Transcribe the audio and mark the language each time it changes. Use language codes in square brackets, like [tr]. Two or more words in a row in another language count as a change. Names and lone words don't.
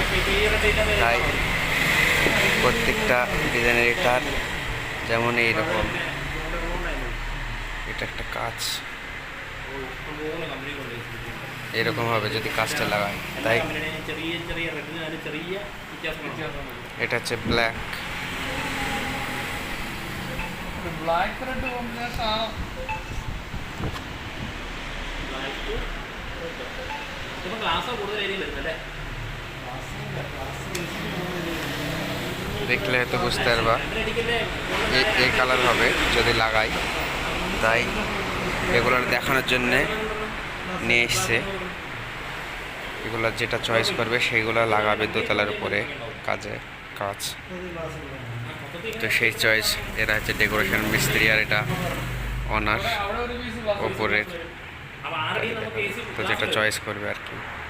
[bn] তাই প্রত্যেকটা ডিজাইনের এটার যেমন এইরকম, এটা একটা কাঁচ এরকম হবে যদি কাঁচটা লাগাই। তাই এটা হচ্ছে ব্ল্যাক। [en] black red combination ആണോ? [bn] দেখলে হয়তো বুঝতে পারবা এই কালার হবে যদি লাগাই। তাই এগুলোর দেখানোর জন্যে নিয়ে এসছে। এগুলো যেটা চয়েস করবে সেইগুলো লাগাবে দোতলার উপরে কাজ। তো সেই চয়েস, এরা হচ্ছে ডেকোরেশন মিস্ত্রি আর এটা অনার ওপরের। তো যেটা চয়েস করবে আর কি।